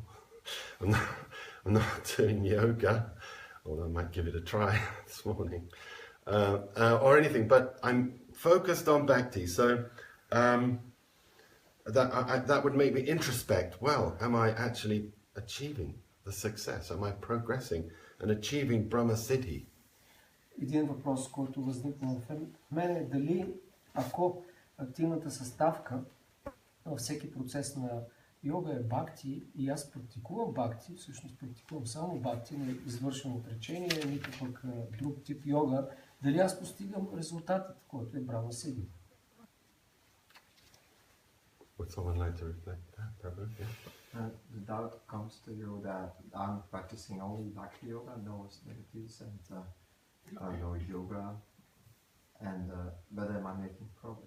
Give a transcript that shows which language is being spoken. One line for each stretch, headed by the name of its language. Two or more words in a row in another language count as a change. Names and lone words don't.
English: I'm not doing yoga, although I might give it a try this morning, or anything. But I'm focused on bhakti, so that would make me introspect. Well, am I actually achieving the success? Am I progressing and achieving Brahma Siddhi?
Bulgarian: Един въпрос, който възникна в мен е дали, ако активната съставка във всеки процес на йога е бхакти и аз практикувам бхакти, всъщност практикувам само бхакти, не извършвам отречение, нито пък друг тип йога, дали аз постигам резултатът, който е Брахма Сидhi?
English: Would someone like to reflect that, Prabhu? Yeah. The doubt comes to you that I'm practicing only Bhakti Yoga, no austerities and no yoga, and but am I making progress?